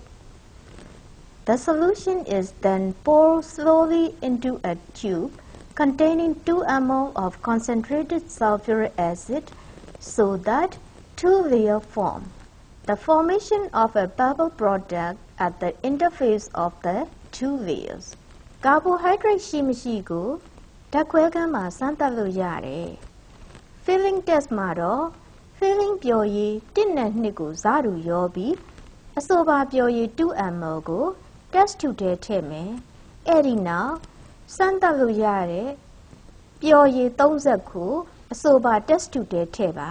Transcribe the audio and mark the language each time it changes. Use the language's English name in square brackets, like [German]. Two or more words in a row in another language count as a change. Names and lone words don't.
[English] The solution is then poured slowly into a tube containing 2 ml of concentrated sulfuric acid so that 2 layers form. The formation of a bubble product at the interface of the 2 layers. [Burmese] Carbohydrate ရှိမရှိကိုဓာတ်ခွဲခန်းမှာစမ်းသပ်လို့ရတယ် [English] Filling test [Burmese] မှာတော့ filling ပျော်ရည်1နဲ့2ကိုဇာတူရောပြီးအဆိုပါပျော်ရည် 2ml ကို [English] test tube [Burmese] ထဲထည့်မယ် အဲ့ဒီနောက်စမ်းသပ်လို့ရတဲ့ပျော်ရည်30ကိုအဆိုပါ [English] test tube [Burmese] ထဲထည့်ပါ